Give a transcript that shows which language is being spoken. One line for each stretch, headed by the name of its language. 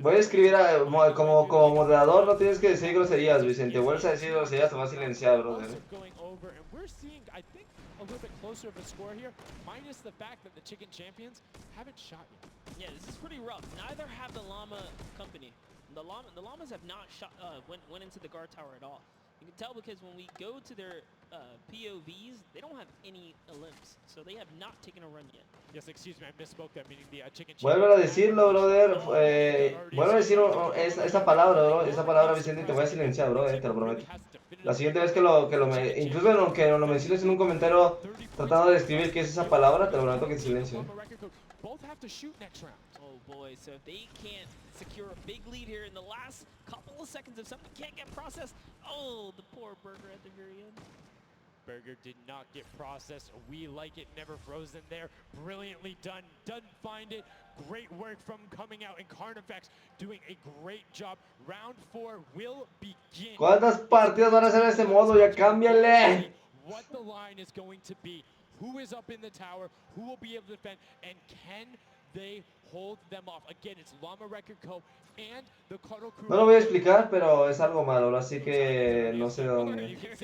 Spanish: Voy a escribir como moderador, no tienes que decir groserías, Vicente. Vuelves a decir groserías, te vas a silenciar, brother.
English: Going over, and we're seeing, I think, a little bit closer of a score here, minus the fact that the Chicken Champions haven't shot yet. Yeah, this is pretty rough. Neither have the Llama Company. The Llamas have not shot, went into the guard tower at all. You can tell because when we go to their POVs, they don't have any limbs, so they have not taken a run yet. Yes, excuse me, I misspoke that, meaning the Chicken Champions.
Spanish: Vuelve a decirlo, brother. Vuelve a decir esa palabra, bro. Esa palabra, Vicente, te voy a silenciar, bro, te lo prometo. La siguiente vez que lo incluso aunque lo menciones en un comentario tratando de describir qué es esa palabra, te lo prometo que te silencio.
English: Both have to shoot next round. Oh boy, so if they can't secure a big lead here in the last couple of seconds, if something can't get processed, oh, the poor Burger at the very end. Burger did not get processed. We like it, never frozen there. Brilliantly done. Doesn't find it. Great work from coming out, and Carnifex doing a great job. Round 4 will begin.
Spanish: ¿Cuántas partidas van a hacer en este modo? Ya cámbiale.
English: What the line is going to be. Who is up in the tower? Who will be able to defend? And can they hold them off? Again, it's Llama Record Co. and the Cuddle Crew.
Spanish: No lo voy a explicar, pero es algo malo, así que no sé de dónde.